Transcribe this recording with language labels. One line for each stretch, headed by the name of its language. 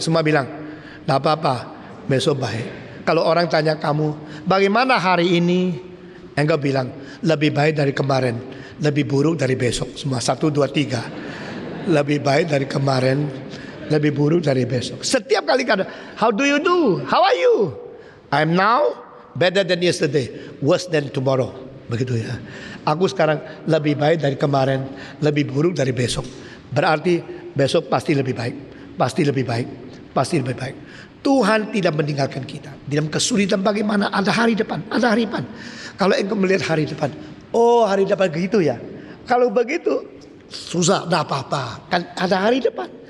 Indonesian: Semua bilang, nggak apa-apa, besok baik. Kalau orang tanya kamu, bagaimana hari ini? Engkau bilang, lebih baik dari kemarin, lebih buruk dari besok. Semua 1, 2, 3. Lebih baik dari kemarin, lebih buruk dari besok. Setiap kali kata,
English: how do you do? How are you? I'm now better than yesterday, worse than tomorrow.
Indonesian: Begitu ya. Aku sekarang lebih baik dari kemarin, lebih buruk dari besok. Berarti besok pasti lebih baik, pasti lebih baik, pasti lebih baik. Tuhan tidak meninggalkan kita. Dalam kesulitan bagaimana, ada hari depan, ada hari depan. Kalau engkau melihat hari depan, oh hari depan gitu ya. Kalau begitu, susah, tidak apa-apa. Kan ada hari depan.